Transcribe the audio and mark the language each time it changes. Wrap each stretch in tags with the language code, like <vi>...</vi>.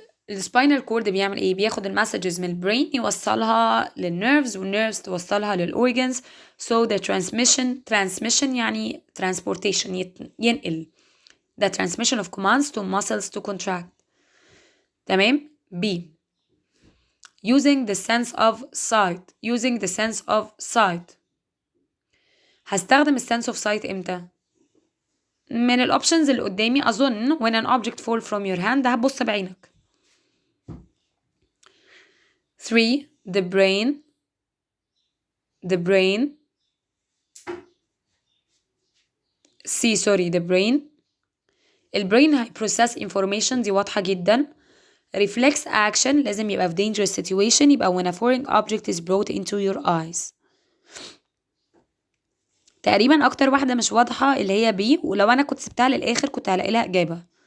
<ar>السباينال كورد بيعمل ايه؟ بياخد المسجز من البرين يوصلها للنيرفز والنيرفز توصلها للأورجنز.</ar> <en>So the transmission يعني transportation ينقل. The transmission of commands to muscles to contract.</en> <ar>تمام. B.</ar> <en>Using the sense of sight.</en> <ar>هستخدم السنس of sight امتى؟ من الاوبشنز اللي قدامي اظن</ar> <en>when an object fall from your hand</en> <ar>ده هتبص بعينك. 3. the brain البرين هيبروسس information دي واضحة جدا.</ar> <en>reflex action</en> <ar>لازم يبقى في</ar> <en>dangerous situation يبقى when a foreign object is brought into your eyes.</en> <ar>تقريبا اكتر واحدة مش واضحة اللي هي بي ولو انا كنت سبتها للاخر كنت هلاقي لها اجابة.</ar>